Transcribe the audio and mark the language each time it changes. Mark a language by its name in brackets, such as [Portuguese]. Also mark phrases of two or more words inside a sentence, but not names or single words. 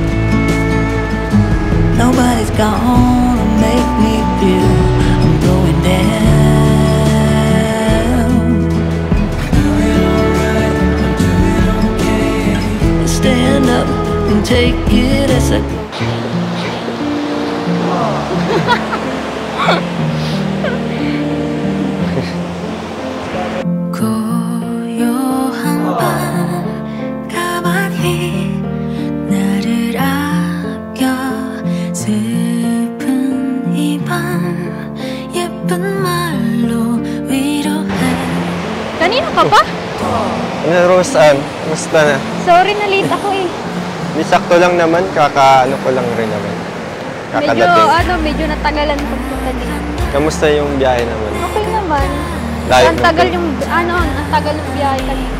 [English] Nobody's gonna make me feel I'm going down. Doing alright, I'm doing okay. Stand up and take it as I go. [Korean] 고요한 밤 가만히 나를 아껴 슬픈 이 밤 예쁜 말로 위로해. [Filipino] Kanina ka pa? Ano, Rosan? Kumusta na? Sorry, na-late ako eh. Di sakto lang naman, ano ko lang rin naman. Kakadating. Medyo natagalan pagpunta dito. Kamusta yung biyahe naman? Okay naman. Layo Ang tagal yung, ang tagal ng biyahe kanina.